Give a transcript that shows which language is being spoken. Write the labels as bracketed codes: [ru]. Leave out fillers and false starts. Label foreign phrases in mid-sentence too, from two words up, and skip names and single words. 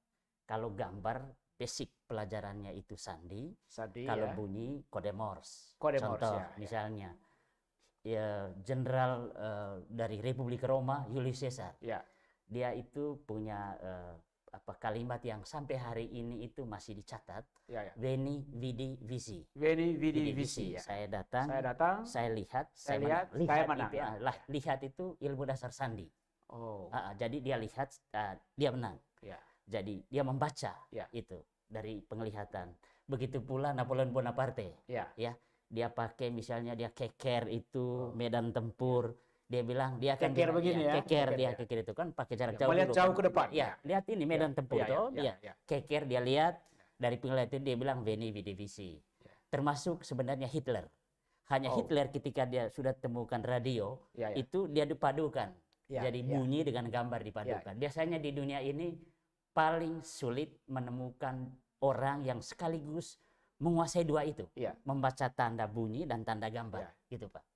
[id] Kalau gambar, basic pelajarannya itu sandi. Kalau bunyi, kode Morse. Contoh, misalnya, Jenderal dari Republik Roma, Julius Caesar. Dia itu punya kalimat yang sampai hari ini itu masih dicatat. [la] Veni, vidi, vici. Veni, vidi, vici. [id] Saya datang, saya lihat, saya menang. Lihat itu ilmu dasar sandi. Jadi dia lihat, dia menang. Jadi dia membaca itu dari penglihatan. Begitu pula Napoleon Bonaparte. Dia pakai misalnya dia keker itu medan tempur. Dia bilang dia akan keker begini keker itu kan pakai jarak jauh. Melihat jauh ke depan. Lihat ini medan tempur tuh. Keker dia lihat dari penglihatan dia bilang [la] veni vidi vici. [id] Termasuk sebenarnya Hitler. Hanya Hitler ketika dia sudah temukan radio itu dia dipadukan. Jadi bunyi dengan gambar dipadukan. Biasanya di dunia ini paling sulit menemukan orang yang sekaligus menguasai dua itu, membaca tanda bunyi dan tanda gambar, gitu Pak.